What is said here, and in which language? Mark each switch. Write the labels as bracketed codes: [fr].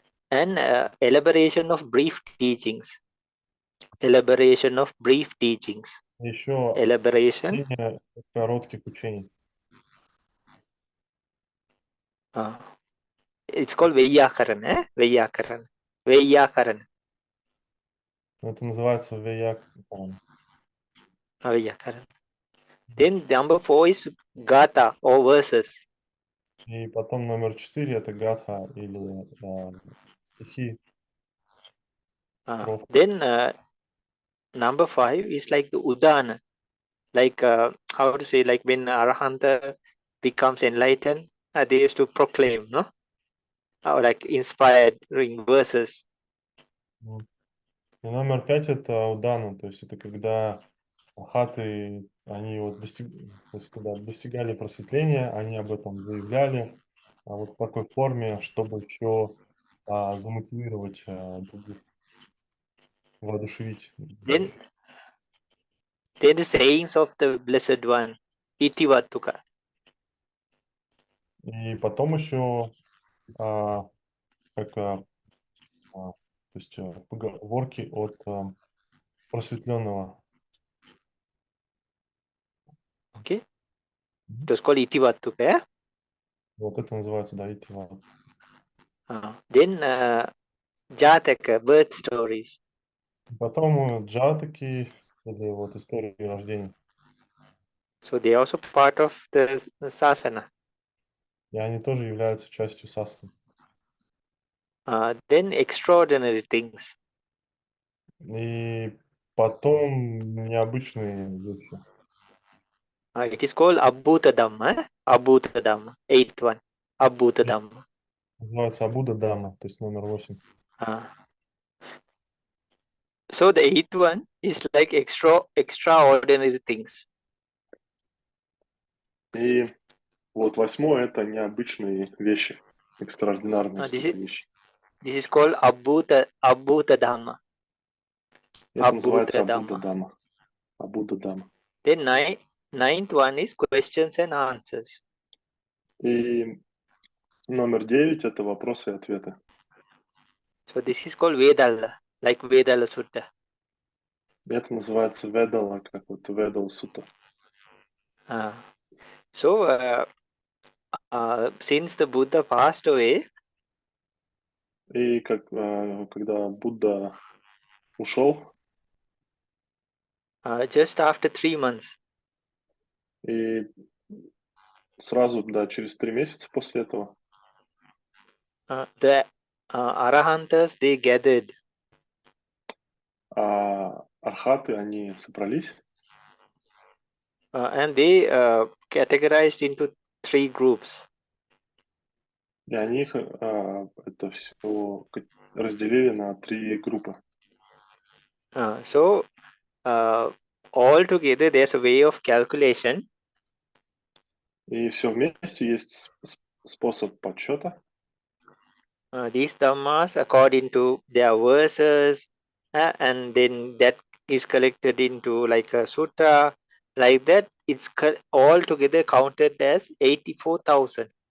[en] And elaboration of brief teachings. Elaboration of brief teachings. [ru] Еще [en] Elaboration. [ru] коротких учений. [en] It's called Vayakaran, eh? Vayakaran. Vayakaran. [ru] Это называется веякаран. [en] Vayakaran. Then number 4 is Gata or verses. [ru] И потом номер 4 это гатха или стихи, строфы. [en] Then number 5 is like the Udana. Like how to say, like when Arahanta becomes enlightened, they used to proclaim, no? Or like inspired in verses. [ru] И номер 5 это удана, то есть это когда хаты, они вот то есть когда достигали просветления, они об этом заявляли, вот в такой форме, чтобы еще замотивировать других, воодушевить. [en] Then the sayings of the Blessed One, Itivatuka. [ru] И потом еще как То есть поговорки от просветленного. [en] Okay. It was called Itivattuka. Yeah? [ru] Вот это называется, да, итива. [en] Then Jataka, birth stories. [ru] Потом джатаки, или вот истории рождения. [en] So they are also part of the Sasana. [ru] И они тоже являются частью сасаны. [en] Then extraordinary things. [ru] И потом необычные вещи. [en] It is called Abhuta Dhamma. Abhuta Dhamma. Eighth one. Abhuta Dhamma. [ru] Называется Будда Дама, то есть номер 8. [en] So the eighth one is like extraordinary things. [ru] И вот 8 это необычные вещи, экстраординарные вещи. [en] This is called Abhuta Dhamma. [ru] Это называется [en] Abhuta [ru] Будда [en] Dhamma. [ru] Дама. Будда Дама. [en] Then ninth one is questions and answers. [ru] И номер 9 это вопросы и ответы. [en] So this is called Vedala, like Vedala Sutta. [ru] Это называется Ведала, как вот Ведал Сутта. [en] So since the Buddha passed away, [ru] И когда Будда ушел, [en] just after 3 months, [ru] и сразу, да, через 3 месяца после этого, [en] the Arahantas, they gathered. [ru] архаты, они собрались, [en] And they categorized into 3 groups. [ru] и они их это все разделили на 3 группы. [en] So all together there's a way of calculation. [ru] И все вместе есть способ подсчета. [en] These dhammas according to their verses, and then that is collected into like a sutta, like that. It's all together counted as 84,000.